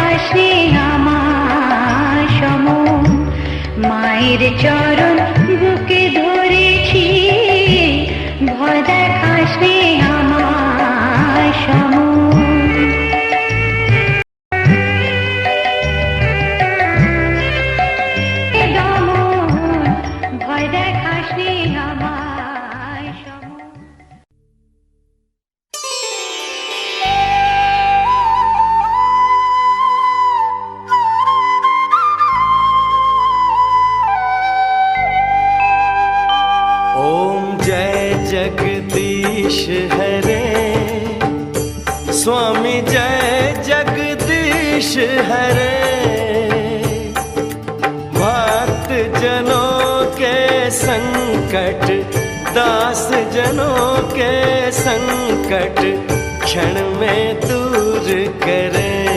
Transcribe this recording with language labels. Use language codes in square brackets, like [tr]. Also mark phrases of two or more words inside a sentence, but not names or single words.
[bn] খাসনি আমার সমন, মায়ের চরণ বুকে ধরেছি, ভয় দেখাসনি আমার সমন। ভয় দেখাসনি আমার সমন। [hi] ओम जय जगदीश हरे, स्वामी जय जगदीश हरे। भक्त जनों के संकट, दास जनों के संकट क्षण में दूर करे।